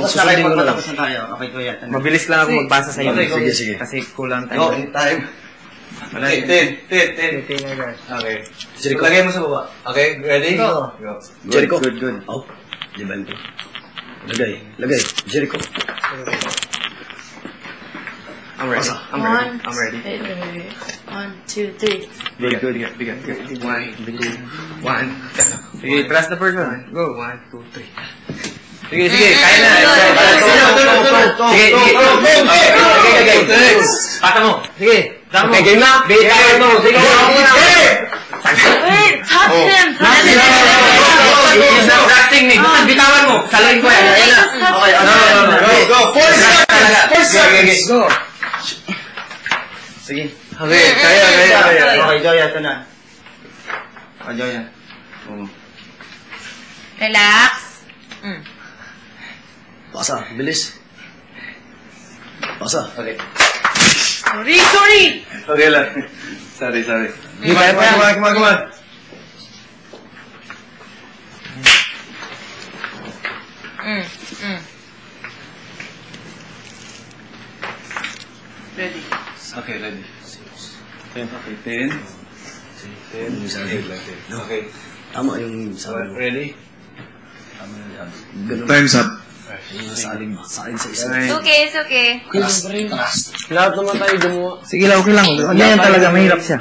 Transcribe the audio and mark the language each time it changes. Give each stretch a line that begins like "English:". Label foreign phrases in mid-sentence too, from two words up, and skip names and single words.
Filipino: Focus na kayo Susundin ko pag na lang. matapos na tayo. Okay, kuya. Mabilis lang ako magbasa sa iyo. Sige, sige. Kasi kulang Go, tayo. time. Wala. 10. Okay. Jericho. Lagay mo sa baba.
English: Okay, ready?
Filipino: Go. Go. Jericho. Good. Oh, di ba ito? Lagay. Jericho.
English: I'm ready. I'm ready. Wait. 1, 2, 3.
Filipino: Bigyan. 1, 2, 1. Sige,
English: press the first one. Go. 1, 2, 3.
Filipino: Sige, kaya na. Sige. Pata mo. Sige. Okay, game na. Sige.
English: Wait, touch him. Acting me.
Filipino: Bitawan mo. Salain ko yan.
English: Okay, go. Force seconds. Go.
Filipino: Sige. Okay, kaya. Okay, Joya, ito na. Okay, Joya. Relax. Pasa, bilis. Pasa. Okay. Sorry. Okay lang.
English: Sorry. Come on. Ready. Okay, ready. 10. Okay.
Filipino: Tama yung sabi mo. Ready? Ganun.
English: Time's up.
Filipino: Salin sa isa.
English: It's okay.
Filipino: Lahat naman tayo gumawa. Sige lang, okay lang. Yan talaga, mahirap siya.